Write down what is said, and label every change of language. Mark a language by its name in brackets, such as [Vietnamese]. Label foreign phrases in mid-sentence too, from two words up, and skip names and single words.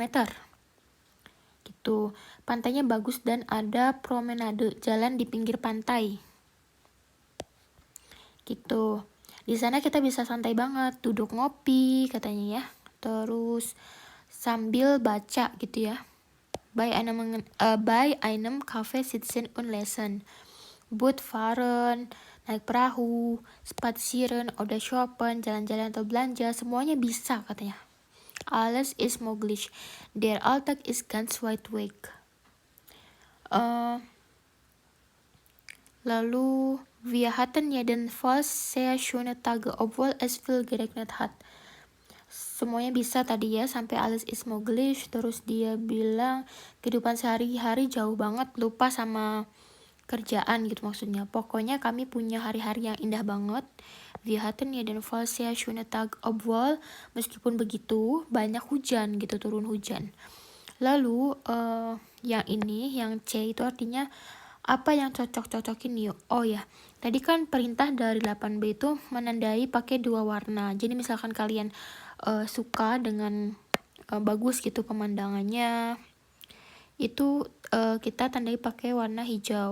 [Indonesian] Gitu. Pantainya bagus dan ada promenade, jalan di pinggir pantai. Gitu. Di sana kita bisa santai banget, duduk ngopi katanya ya. Terus sambil baca gitu ya. [German] Bei einem Kaffee sitzen und lesen. Boot fahren, [Indonesian] naik perahu, [German] spazieren, oder shoppen, [Indonesian] jalan-jalan atau belanja, semuanya bisa katanya. [German] Alles ist möglich. Der Alltag ist ganz weit weg. Lalu, wir hatten jedenfalls sehr schöne Tage, obwohl es viel geregnet hat. [Indonesian] Semuanya bisa tadi ya, sampai [German] alles ist möglich. [Indonesian] Terus dia bilang, kehidupan sehari-hari jauh banget, lupa sama kerjaan gitu maksudnya. Pokoknya kami punya hari-hari yang indah banget. [German] Wir hatten jedenfalls sehr schöne Tag, obwohl [Indonesian] meskipun begitu banyak hujan gitu, turun hujan. Lalu yang ini, yang C itu artinya apa yang cocok-cocokin yuk. Oh ya, tadi kan perintah dari 8B itu menandai pakai 2 warna. Jadi misalkan kalian suka dengan bagus gitu pemandangannya, itu kita tandai pakai warna hijau.